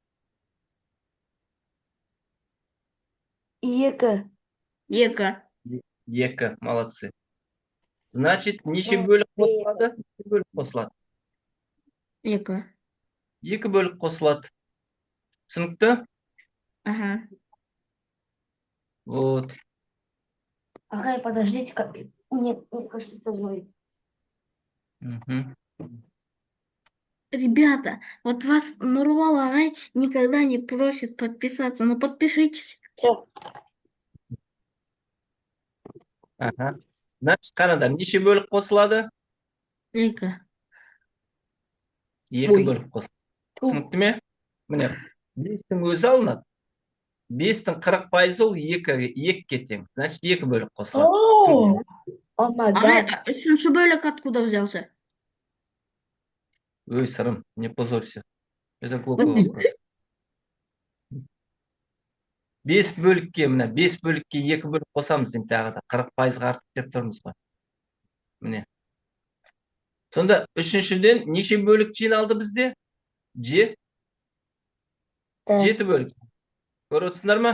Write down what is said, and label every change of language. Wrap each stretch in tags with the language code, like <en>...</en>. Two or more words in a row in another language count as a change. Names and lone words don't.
<ru>2. 2. 2. Молодцы. Значит, неше Ну,</ru> <kk>бөлік қосылады? 2 бөлік қосылады. 2. 2 бөлік қосылады. Түсінікті?</kk> <ru>Ага. Вот. Ага, подождите-ка. Мне кажется, это мой. Мгм. Ребята, вот вас Нурвал ағай никогда не просит подписаться. Ну подпишитесь. Все. Аха.</ru> <kk>Мына шыққанада неше бөлік қосылады? Екі. Екі Ой. бөлік қосылады. Түсінікті ме? Міне, 5-тің өзі алынады. 5-тің 40% ол 2-ге тең. Значит, 2 бөлік қосылады.</kk> <en>Oh, oh my</en> <kk>Ағай,</kk> <en>гад.</en> <kk>үшінші бөлік</kk> <ru>откуда взялся? Ой, сырым, не позорься. Это глупый вопрос.</ru> <kk>5 бөлікке, міне, 5 бөлікке 2 бөлік қосамыз енді тағы да 40%-ға артық деп тұрмыз ғой. Міне. Сонда үшіншіден неше бөлік жиналды бізде?</kk> <ru>Да.</ru> <kk>7 бөлік. Көріп отырсыңдар ма?</kk>